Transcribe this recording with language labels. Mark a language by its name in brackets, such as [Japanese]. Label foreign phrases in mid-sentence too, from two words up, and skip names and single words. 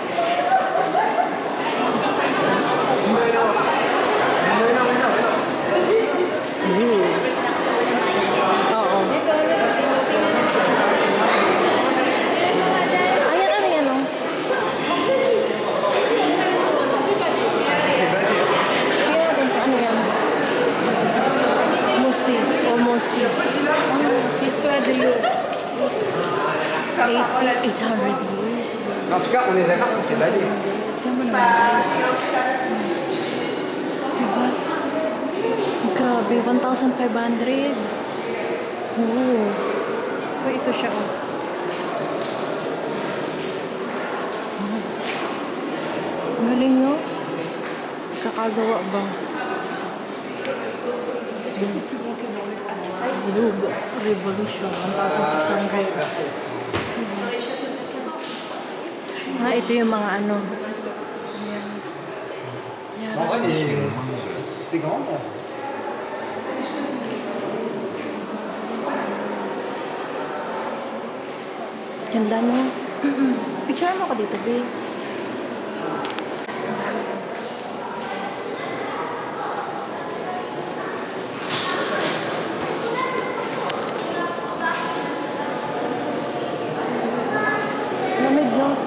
[Filipino] Oo. Ayan, ano yan, oh? Ano yan? Musi. O Musi. [French] Histoire de Louvre. [English] 800 years. [French] En tout cas, on est d'accord que c'est validé. [Filipino] Tignan mo naman, guys. Diba? Grabe, 1,500. Oh. Ito siya, oh. Ang galing, no? Kakagawa ba? Louvre Revolution, 1,600. Ito yung mga ano. [French] En vrai, c'est grand. [Filipino] Ganda, no? Picture mo ko dito, babe. Lamig, no?